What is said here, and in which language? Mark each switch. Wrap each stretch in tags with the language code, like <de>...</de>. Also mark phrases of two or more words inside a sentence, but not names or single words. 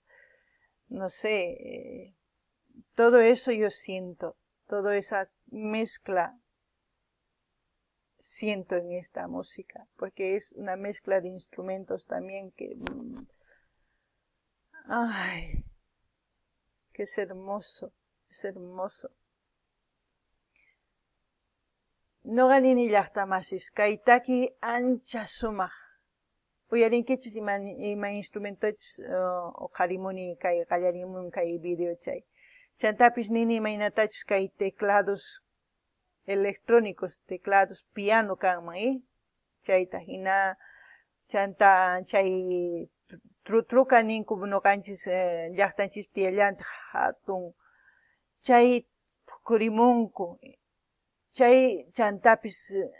<es>No sé, todo eso yo siento, toda esa mezcla siento en esta música, porque es una mezcla de instrumentos también que, ay, que es hermoso, es hermoso.</es> <qu>Noqanini llaqtamasis, kaytaki ancha sumaq. Uyarinkichis ima instrumentochis qarimuni kay qallarimun kay video chay. Chantapis nini imaynatachus kay</qu> <es>teclados electrónicos, teclados piano</es> <qu>kanman, chayta hina chanta chay truca ninku noqanchis llaqtanchis tiyallanta hatun chay pukurimunku, chay chantapis</qu>